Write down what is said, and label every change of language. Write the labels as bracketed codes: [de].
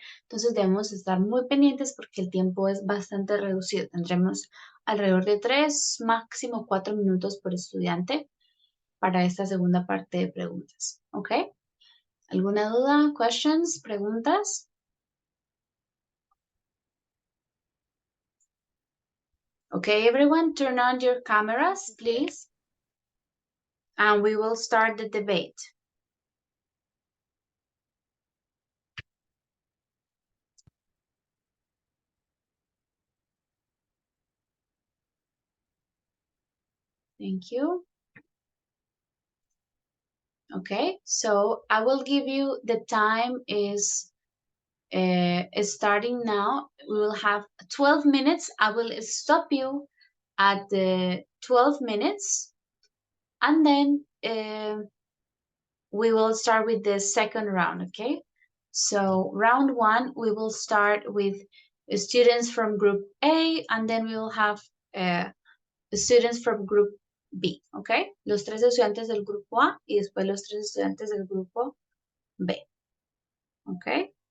[es] Entonces debemos estar muy pendientes porque el tiempo es bastante reducido. Tendremos alrededor de 3, máximo 4 minutos por estudiante para esta segunda parte de preguntas, ¿ok? ¿Alguna duda, [en] questions, [es] preguntas? [en] Okay, everyone, turn on your cameras, please. And we will start the debate. Thank you. Okay, so I will give you the time is starting now. We will have 12 minutes. I will stop you at the 12 minutes. And then we will start with the second round, okay? So round one, we will start with students from group A, and then we will have students from group B, okay? [es] Los tres estudiantes del grupo A y después los tres estudiantes del grupo B, [en] okay?